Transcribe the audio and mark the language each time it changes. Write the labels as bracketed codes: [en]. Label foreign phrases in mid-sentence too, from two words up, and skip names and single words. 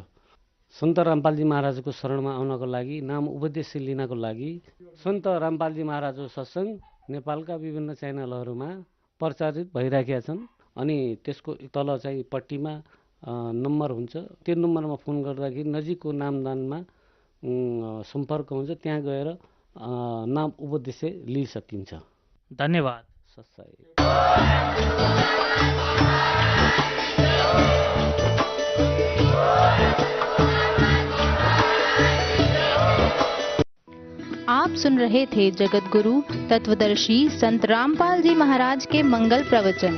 [ne] सन्त रामपालजी महाराजको शरणमा आउनको लागि, नाम उपदेश लिनको लागि सन्त रामपालजी महाराजको सत्सङ्ग नेपालका विभिन्न च्यानलहरूमा प्रचारित भइराखेका छन्। अनि त्यसको तल चाहिँ पट्टीमा नम्बर हुन्छ, त्यो नम्बरमा फोन गर्दाखेरि नजिकको नामदानमा सम्पर्क हुन्छ, त्यहाँ गएर नाम उपदेश लिइसकिन्छ। धन्यवाद। [hi] आप सुन रहे थे जगत गुरु तत्वदर्शी संत रामपाल जी महाराज के मंगल प्रवचन।